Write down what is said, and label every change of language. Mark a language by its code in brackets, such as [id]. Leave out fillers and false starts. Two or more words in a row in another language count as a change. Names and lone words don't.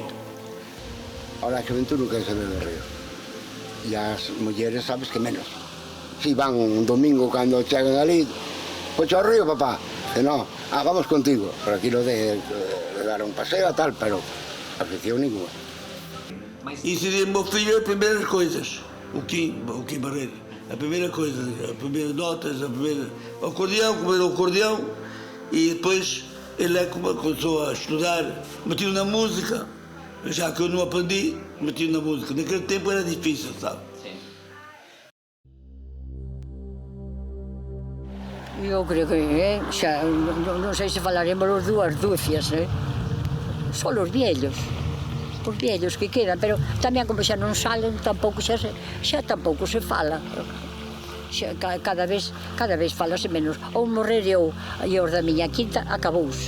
[gl] Ahora a xuventude non quere saber do río. E as mulleres sabes que menos. Si van un domingo cando chegan ali, pois ao río, papá. E non, vamos contigo. Por aquilo de dar un paseo e tal, pero afición ninguna. [pt] Ensinei ao meu filho as primeiras coisas. O Kim Barreira. A primeira coisa, as primeiras notas, o acordeão, comer o acordeão, e depois ele começou a estudar, metido na música. Já que eu não aprendi, metido na música. Naquele tempo era difícil, sabe? [gl] Eu creo que xa, non sei se falaremos os dúas dúcias, só os viellos que quedan, pero tamén como xa non salen, tampouco xa tampouco se fala. Xa, cada vez falase menos. Ou morrer eu e os da miña quinta, acabouse.